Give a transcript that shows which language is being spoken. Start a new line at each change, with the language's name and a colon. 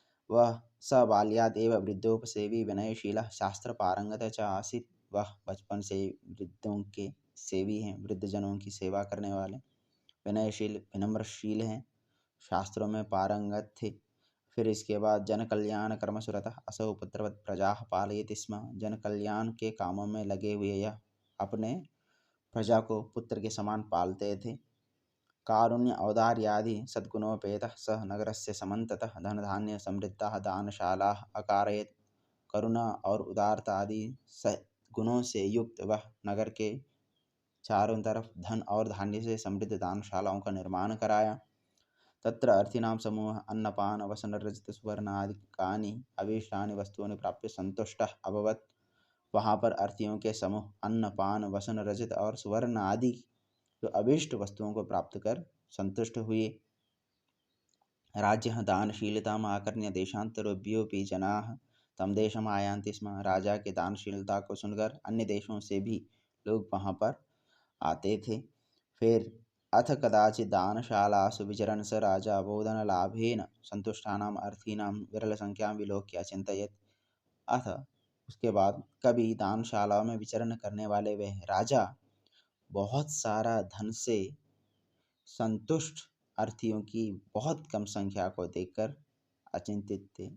Hindi: वह
Sanskrit: स बाल्याद एव वृद्धोपसेवी विनयशीलः शास्त्र पारंगत च आसीत्,
Hindi: वह बचपन से वृद्धों के सेवी हैं, वृद्धजनों की सेवा करने वाले, विनयशील विनम्रशील हैं, शास्त्रों में पारंगत थे। फिर इसके बाद
Sanskrit: जन कल्याण कर्मसुरतः असौ पुत्रवत् प्रजा पालयति स्म।
Hindi: जन कल्याण के कामों में लगे हुए यह अपने प्रजा को पुत्र के समान पालते थे।
Sanskrit: कारुण्य औदार्यादि सद्गुणोपेतः सह नगरस्य समन्ततः धन धान्य समृद्धा दानशालाः अकारयत्।
Hindi: करुणा और उदारता आदि गुणों से युक्त वह नगर के चारों तरफ धन और धान्य से समृद्ध दानशालाओं का निर्माण कराया।
Sanskrit: तत्र अर्थीनां समूह अन्नपान वसन रजत सुवर्ण आदि अभीष्टानि वस्तुओं प्राप्य संतुष्टः अभवत्।
Hindi: वहाँ पर अर्थियों के समूह अन्न पान वसन रजत और सुवर्ण आदि जो अभीष्ट वस्तुओं को प्राप्त कर संतुष्ट हुए।
Sanskrit: राज्य दानशीलताम् आकर्ण्य देशान्तरेभ्योऽपि जनाः तम देशम आयान्ति स्म।
Hindi: राजा के दानशीलता को सुनकर अन्य देशों से भी लोग वहाँ पर आते थे।
Sanskrit: फिर अथ कदाचित् दानशालासु विचरन् स राजा बोधनलाभेन संतुष्टानाम् अर्थीनां विरलसंख्यां विलोक्य अचिन्तयत्।
Hindi: अथ उसके बाद कभी दानशाला में विचरण करने वाले वह राजा बहुत सारा धन से संतुष्ट अर्थियों की बहुत कम संख्या को देखकर अचिंतित थे।